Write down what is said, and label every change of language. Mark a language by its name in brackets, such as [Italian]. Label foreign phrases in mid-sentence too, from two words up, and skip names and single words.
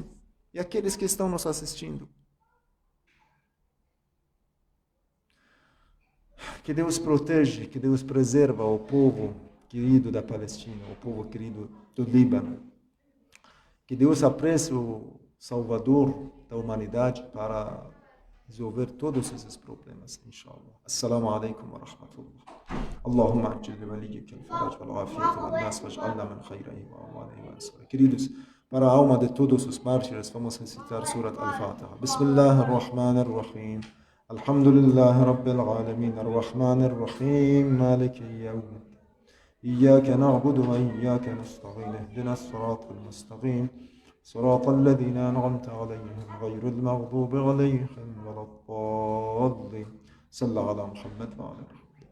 [Portuguese] E aqueles que estão nos assistindo. Que Deus protege, que Deus preserva o povo querido da Palestina, o povo querido do Líbano. Que Deus apresse o Salvador da humanidade para resolver todos esses problemas, inshallah. [Arabic] السلام عليكم ورحمة الله. اللهم عجل لوليك الفرج والعافية والناس واجعلنا من خيرهم وأموالهم وأنصاره. [Portuguese] Queridos, para a alma de todos os mártires, vamos recitar Surat Al-Fatiha. [Arabic] بسم الله الرحمن الرحيم الحمد لله رب العالمين الرحمن الرحيم. مالك يوم. إياك نعبد وإياك نستعين اهدنا الصراط المستقيم صراط الذين أنعمت عليهم غير المغضوب عليهم ولا الضالين صلى على محمد وعلى آله